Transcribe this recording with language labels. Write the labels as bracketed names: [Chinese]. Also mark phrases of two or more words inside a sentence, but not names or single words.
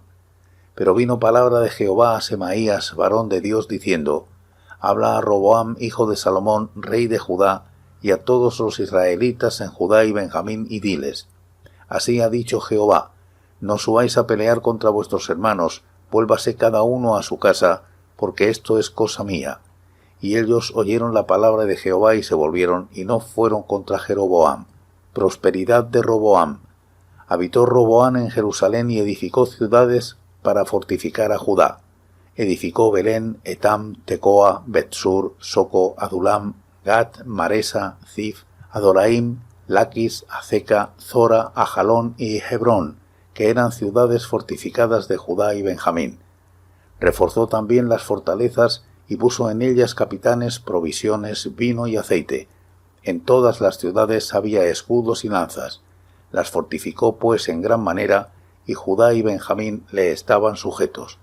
[Spanish] Pero vino palabra de Jehová a Semaías, varón de Dios, diciendo: Habla a Roboam, hijo de Salomón, rey de Judá, y a todos los israelitas en Judá y Benjamín, y diles: Así ha dicho Jehová: No subáis a pelear contra vuestros hermanos, vuélvase cada uno a su casa, porque esto es cosa mía. Y ellos oyeron la palabra de Jehová y se volvieron, y no fueron contra Jeroboam. Prosperidad de Roboam. Habitó Roboam en Jerusalén y edificó ciudades para fortificar a Judá. Edificó Belén, Etam, Tecoa, Betsur, Soco, Adulam, Gat, Maresa, Zif, Adoraim, Laquis, Azeca, Zora, Ajalón y Hebrón, que eran ciudades fortificadas de Judá y Benjamín. Reforzó también las fortalezas y puso en ellas capitanes, provisiones, vino y aceite. En todas las ciudades había escudos y lanzas. Las fortificó pues en gran manera, y Judá y Benjamín le estaban sujetos.